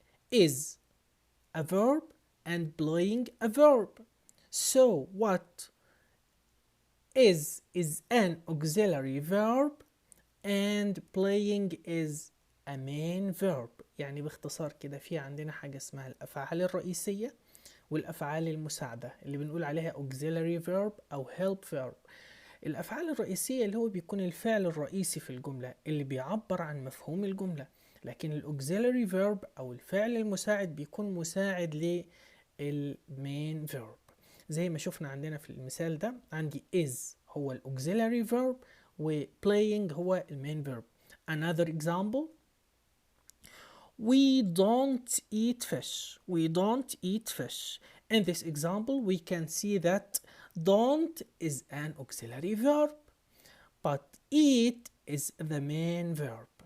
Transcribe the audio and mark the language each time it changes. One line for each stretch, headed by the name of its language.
English: Is a verb and playing a verb. So what is an auxiliary verb and playing is a main verb.
Arabic: يعني باختصار كده في عندنا حاجة اسمها الأفعال الرئيسية والأفعال المساعدة اللي بنقول عليها auxiliary verb أو help verb. الأفعال الرئيسية اللي هو بيكون الفعل الرئيسي في الجملة اللي بيعبر عن مفهوم الجملة، لكن الauxiliary verb أو الفعل المساعد بيكون مساعد للmain verb. زي ما شفنا عندنا في المثال ده، عندي is هو الauxiliary verb و playing هو المين verb.
English: Another example: we don't eat fish. We don't eat fish. In this example, we can see that don't is an auxiliary verb, but eat is the main verb.